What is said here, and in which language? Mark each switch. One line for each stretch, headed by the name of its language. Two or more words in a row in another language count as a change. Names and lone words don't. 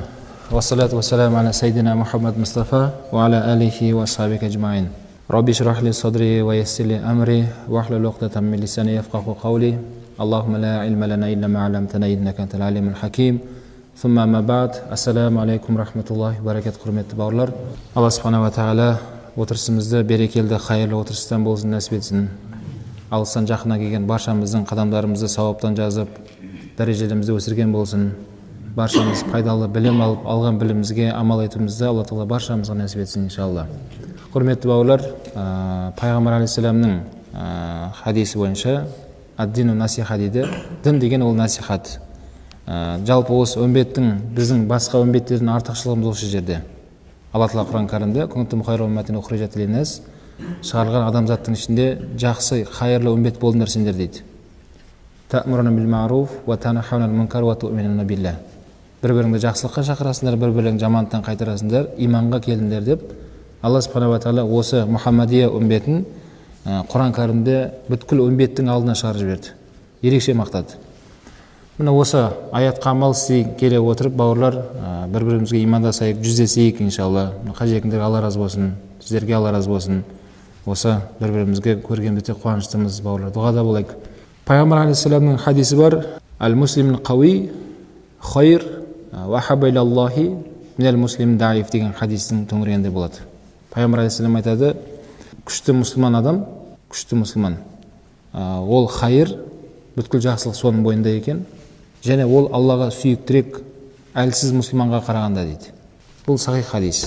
Arabic: والصلاة والسلام على سيدنا محمد مصطفى وعلى آله وأصحابه أجمعين. رب اشرح لي صدري ويسر لي أمري واحلل عقدة من لساني يفقهوا قولي. اللهم لا علم لنا إلا ما علمتنا إنك أنت العليم الحكيم. ثم أما بعد. السلام عليكم رحمة الله وبركات.
Kazakh: Құрметті бауырлар,
Arabic: الله سبحانه وتعالى
Kazakh: отырысымызды берекелді, қайырлы отырыстан болсын нәсіп етсін. Алыстан жақына келген баршамыздың қадамдарымызды сауаптан жазып, дәрежелерімізді өсірген болсын. Баршамыз пайдалы білім алып, алған білімімізге амал етуімізді Алла Тағала баршамызға нәсіп етсін иншалла. Құрметті бауырлар, Пайғамбар алейхиссаламның хадисі бойынша
Arabic: الدين النصيحة
Kazakh: дейді. Дін деген ол насихат. Жалпы осы үмбеттің, біздің басқа үмбеттердің артықшылығымыз осы жерде. Алла Тағала Құран кәрімде
Arabic: «كنتم خير أمة أخرجت للناس»
Kazakh: шығарылған адамзаттың ішінде жақсы, қайырлы үмбет болдыңдар сендер дейді.
Arabic: تأمرون بالمعروف وتنهون عن المنكر وتؤمنون بالله.
Kazakh: Бір-біріңді жақсылыққа шақырасыңдар, бір-бірің жамандықтан қайтарасыңдар, иманға келдіңдер деп
Arabic: الله سبحانه وتعالى
Kazakh: осы Мұхаммадия үмбетін Құран кәрімде бүткіл үмбеттің алдына шығарып жіберді. Ерекше мақтады. Міне осы аятқа амал істей келе отырып, бауырлар, бір-бірімізге имандасайық, жүздесейік иншалла. Қажетіңдер Алла разы болсын, сіздерге Алла разы болсын. Осы бір-бірімізге көргенде қуаныштымыз, бауырлар, дұғада болайық. Пайғамбар алейхиссаламның хадисі бар:
Arabic: «المسلمون قوي خير وأحب إلى الله من المسلمين ضعيف»
Kazakh: деген хадистің төңірегінде болады. Пайғамбар алейхиссалам айтады: күшті мұсылман адам, күшті мұсылман, ол хайыр, бүткіл жақсылық соның бойында екен, және ол Аллаға сүйіктірек әлсіз мұсылманға қарағанда дейді. Бұл сахих хадис.